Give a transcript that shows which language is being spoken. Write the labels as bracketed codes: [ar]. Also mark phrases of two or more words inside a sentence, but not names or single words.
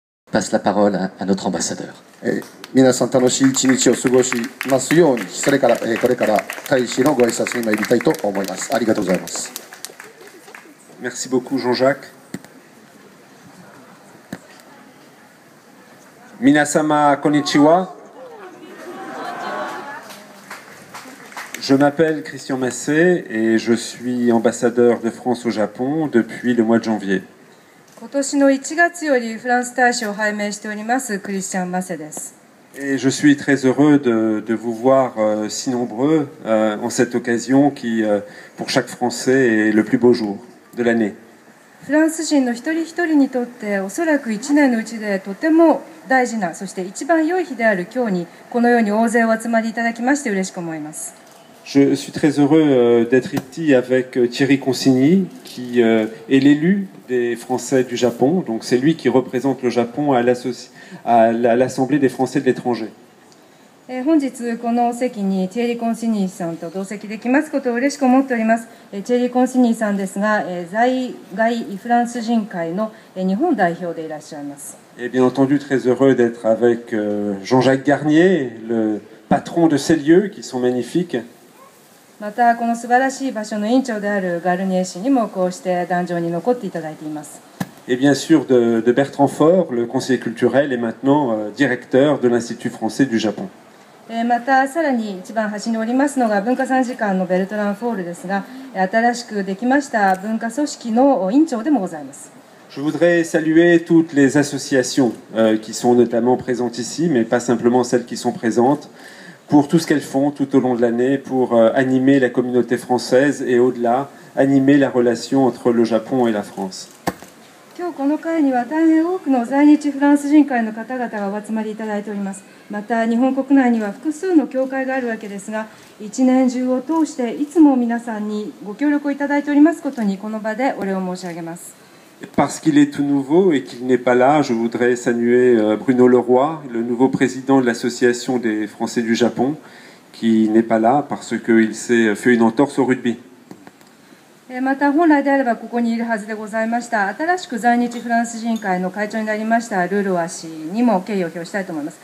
[fr] passe la parole à notre ambassadeur. [ja] 皆さん楽しい一日を過ごしますように、それからこれから大使のご挨拶に参りたいと思います。ありがとうございます。 [fr] Merci beaucoup Jean-Jacques. [ja] 皆様こんにちは. [fr] Je m'appelle Christian Massé et je suis ambassadeur de France au Japon depuis le mois de janvier. [ja] 今年の1月よりフランス大使を拝命しておりますクリスチャン・マセです。 [fr] Et je suis très heureux de vous voir si nombreux en cette occasion qui, pour chaque Français, est le plus beau jour de l'année. [ja] フランス人の一人一人にとっておそらく1年のうちでとても大事な、そして一番良い日である今日にこのように大勢お集まりいただきまして嬉しく思います。 [fr] Je suis très heureux d'être ici avec Thierry Consigny, qui est l'élu des Français du Japon. Donc c'est lui qui représente le Japon à l'Assemblée des Français de l'étranger. [ja] 本日この席にティエリー・コンシニーさんと同席できますことを嬉しく思っております。ティエリー・コンシニーさんですが、在外フランス人会の日本代表でいらっしゃいます。 [fr] Et bien entendu très heureux d'être avec Jean-Jacques Garnier, le patron de ces lieux qui sont magnifiques. [ja] またこの素晴らしい場所の委員長であるガルニエ氏にもこうして壇上に残っていただいています。 [fr] Et bien sûr de Bertrand Faure, le conseiller culturel et maintenant directeur de l'Institut français du Japon. [ja] またさらに一番端におりますのが文化参事官のベルトラン・フォールですが、新しくできました文化組織の委員長でもございます。 [fr] Je voudrais saluer toutes les associations qui sont notamment présentes ici, mais pas simplement celles qui sont présentes, pour tout ce qu'elles font tout au long de l'année pour animer la communauté française et au-delà, animer la relation entre le Japon et la France. [ja] 今日この会には大変多くの在日フランス人会の方々がお集まりいただいております。また日本国内には複数の教会があるわけですが、一年中を通していつも皆さんにご協力をいただいておりますことにこの場でお礼を申し上げます。 [fr] Parce qu'il est tout nouveau et qu'il n'est pas là, je voudrais saluer Bruno Leroy, le nouveau président de l'Association des Français du Japon, qui n'est pas là parce qu'il s'est fait une entorse au rugby. [ja] また本来であればここにいるはずでございました新しく在日フランス人会の会長になりましたルルワ氏にも敬意を表したいと思います。